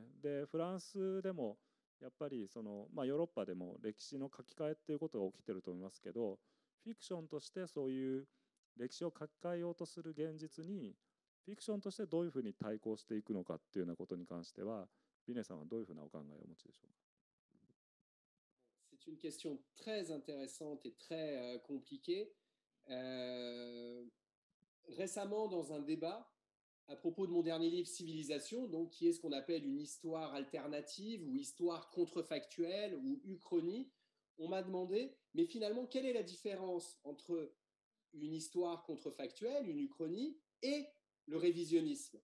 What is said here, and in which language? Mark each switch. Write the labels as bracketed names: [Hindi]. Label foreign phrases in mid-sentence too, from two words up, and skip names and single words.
[Japanese] で、フランスでもやっぱりヨーロッパでも歴史の書き換えっていうことが起きてると思いますけど、フィクションとしてそういう歴史を書き換えようとする現実にフィクションとしてどういうふうに対抗していくのかっていうようなことに関しては、ビネさんはどういうふうなお考えをお持ちでしょうか。 [French] C'est une question très intéressante et très compliquée. Récemment, dans un débat à propos de mon dernier livre Civilisation, donc qui est ce qu'on appelle une histoire alternative ou histoire contrefactuelle ou uchronie, on m'a demandé, mais finalement, quelle est la différence entre une histoire contrefactuelle, une uchronie, et le révisionnisme?